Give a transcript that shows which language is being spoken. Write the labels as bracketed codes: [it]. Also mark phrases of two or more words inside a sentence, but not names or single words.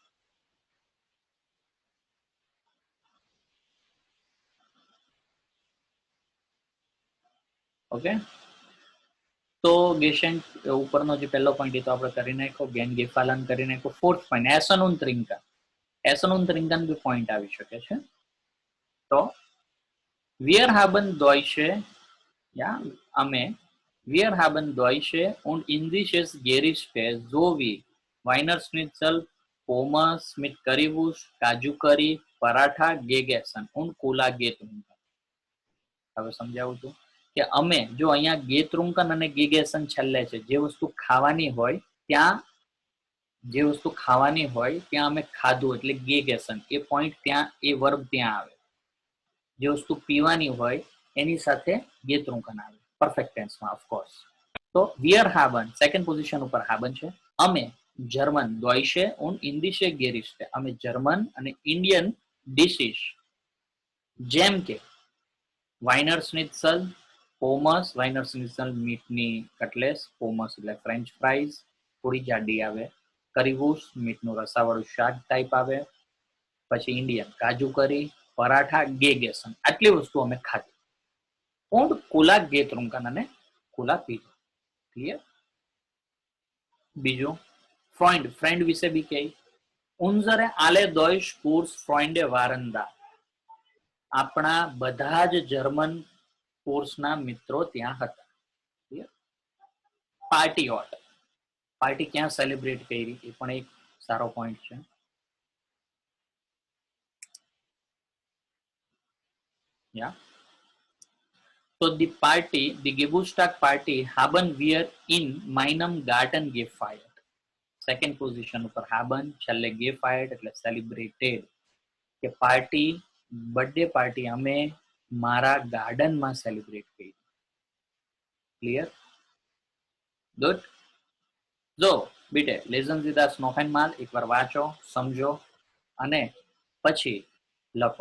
[gu] ઓકે, તો ગેશેન્ટ ઉપરનો જે પહેલો પોઈન્ટ એ તો આપણે કરી નાખ્યો. [de] gern gefallen [gu] કરી નાખ્યો. [en] fourth point [de] Essen und Trinken. Essen und Trinken [gu] બી પોઈન્ટ આવી શકે છે. [de] તો wir haben Deutsche, અમે wir haben Deutsche und indisches Gerichte sowie Wiener Schnitzel, Pommes mit Currywurst, કાજુ કરી, પરાઠા, gegessen und Cola getrunken. [gu] હવે સમજાવું છું કે અમે જો અહીંયા ગેત્રુંકન અને ગેગેસન છેલ્લે છે. જે વસ્તુ ખાવાની હોય ત્યાં, જે વસ્તુ ખાવાની હોય ત્યાં અમે ખાધું એટલે ગેગેસન. એ પોઈન્ટ ત્યાં, એ વર્બ ત્યાં આવે. જે વસ્તુ પીવાની હોય એની સાથે ગેત્રુંકન આવે [en] perfect tenseમાં, [gu] ઓફકોર્સ. તો [de] wir haben [en] second position [gu] ઉપર haben છે. અમે જર્મન [de] Deutsche und indische Gerichte, [gu] અમે જર્મન અને [en] Indian dishes [gu] જેમ કે વાઇનર સ્નિત્સલ, પોમસ, વાઇનર સ્નિત્સલ મીટની કટલેસ, પોમસ એટલે [en] French fries [gu] થોડી જાડી આવે, કરીવુસ મીટનું રસાવાળું શાક ટાઈપ આવે, પછી ઇન્ડિયન કાજુ કરી, પરાઠા, ગેગેસન, આટલી વસ્તુ અમે ખાધી. [de] und Cola getrunken [gu] અને કોલા પીધું. ક્લિયર? બીજું ફ્રેન્ડ, ફ્રેન્ડ વિશે બી કહે. [de] unsere alle Deutsch Kurs Freunde waren da. [gu] આપણા બધા જ જર્મન કોર્સના મિત્રો ત્યાં હતા. પાર્ટી હોટ, પાર્ટી ક્યાં સેલિબ્રેટ કરી એ પણ એક સારો પોઈન્ટ છે. [en] So the party, the [de] Geburtstag party haben wir in meinem Garten gefeiert. [en] second position [gu] ઉપર haben, છેલ્લે gefeiert એટલે સેલિબ્રેટેડ. કે પાર્ટી, [en] birthday party [gu] અમે મારા ગાર્ડનમાં સેલિબ્રેટ કરી. [en] ક્લિયર? ગુડ. [gu] જો [de] bitte lesen [gu] વિથ સ્નોફેન માલ એકવાર વાંચો, સમજો અને પછી લખો.